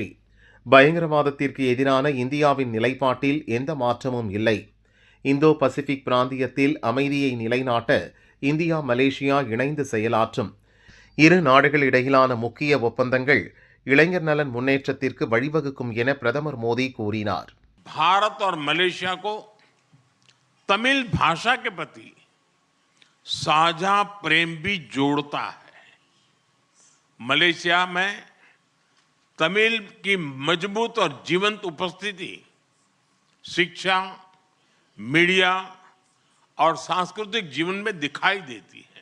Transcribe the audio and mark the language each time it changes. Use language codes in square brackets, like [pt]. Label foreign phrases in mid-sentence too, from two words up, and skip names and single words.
[ta] பயங்கரவாதத்திற்கு எதிரான இந்தியாவின் நிலைப்பாட்டில் எந்த மாற்றமும் இல்லை. இந்தோ பசிபிக் பிராந்தியத்தில் அமைதியை நிலைநாட்ட இந்தியா, மலேசியா இணைந்து செயலாற்றும். இரு நாடுகள் இடையிலான முக்கிய ஒப்பந்தங்கள் இளைஞர் நலன் முன்னேற்றத்திற்கு வழிவகுக்கும் என பிரதமர் மோடி கூறினார். [hi] भारत और मलेशिया को तमिल भाषा के प्रति साझा प्रेम भी जोड़ता है. मलेशिया में तमिल की मजबूत और जीवंत उपस्थिति शिक्षा, मीडिया और सांस्कृतिक जीवन में दिखाई देती है.